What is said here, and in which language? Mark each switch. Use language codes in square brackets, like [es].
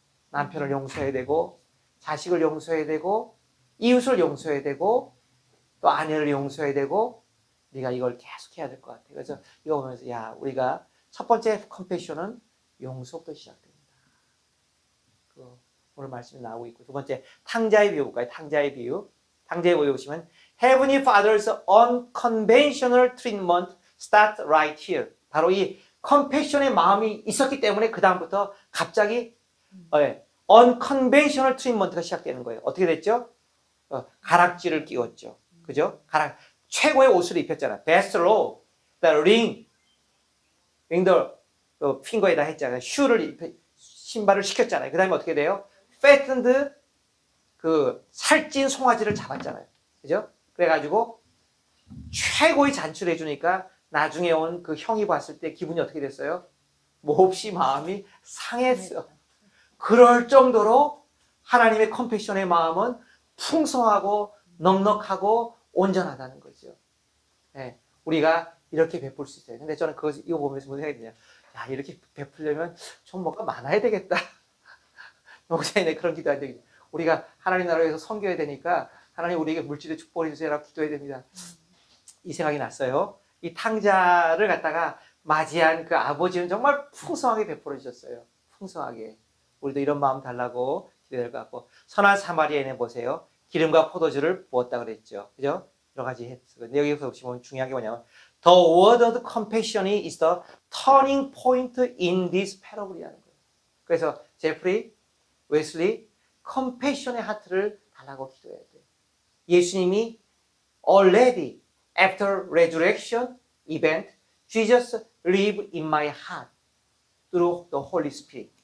[ko] 남편을 용서해야 되고 자식을 용서해야 되고 이웃을 용서해야 되고 또 아내를 용서해야 되고 네가 이걸 계속 해야 될 것 같아. 그래서 이거 보면서 야 우리가 첫 번째 컴패션은 용서부터 시작됩니다. 오늘 말씀이 나오고 있고 두 번째 탕자의 비유 볼까요? 탕자의 비유 보시면 [en] Heavenly Father's unconventional treatment starts right here. [ko] 바로 이 컴패션의 마음이 있었기 때문에 그 다음부터 갑자기 unconventional treatment가 시작되는 거예요. 어떻게 됐죠? 가락지를 끼웠죠. 그죠? 최고의 옷을 입혔잖아. [en] Best robe, the ring, [ko] 핑거에다 했잖아요. 신발을 시켰잖아요. 그 다음에 어떻게 돼요? fattened 살찐 송아지를 잡았잖아요. 그죠? 그래가지고 최고의 잔치를 해주니까 나중에 온 그 형이 봤을 때 기분이 어떻게 됐어요? 몹시 마음이 상했어. 그럴 정도로 하나님의 컴패션의 마음은 풍성하고 넉넉하고 온전하다는 거죠. 네, 우리가 이렇게 베풀 수 있어요. 근데 저는 이거 보면서 무슨 생각이 드냐. 야, 이렇게 베풀려면 좀 뭔가 많아야 되겠다. 목사님의 그런 기도해야 되겠다. 우리가 하나님 나라에서 섬겨야 되니까 하나님 우리에게 물질의 축복을 주세요라고 기도해야 됩니다. 이 생각이 났어요. 이 탕자를 갖다가 맞이한 그 아버지는 정말 풍성하게 베풀어 주셨어요. 풍성하게. 우리도 이런 마음 달라고 기도될 것 같고. 선한 사마리아인에 보세요. 기름과 포도주를 부었다 그랬죠. 그죠? 여러 가지 했어요. 근데 여기서 보시면 중요한 게 뭐냐면 [en] The word of compassion is the turning point in this parable [ko] 이라는 거예요. 그래서 제프리, 웨슬리, 컴패션의 하트를 달라고 기도해야 돼요. 예수님이 [en] already after resurrection event, Jesus live in my heart through the Holy Spirit.